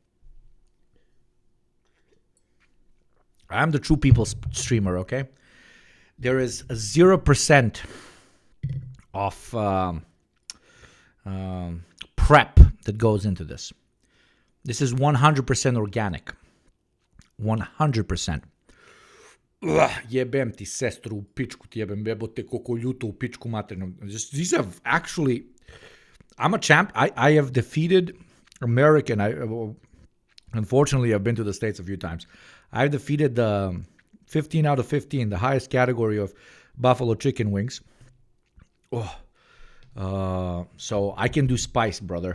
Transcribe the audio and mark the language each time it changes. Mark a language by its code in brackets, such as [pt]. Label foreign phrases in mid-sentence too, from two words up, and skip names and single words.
[en] I'm the true people streamer, okay? There is a 0% of prep that goes into this. This is 100% organic. 100%. [sr] Jebem ti sestru u pičku, ti jebem jebote kokoljutu u pičku materinu. [en] These have actually... I'm a champ. I have defeated American. Unfortunately, I've been to the States a few times. I've defeated the 15 out of 15, the highest category of buffalo chicken wings. So I can do spice, brother.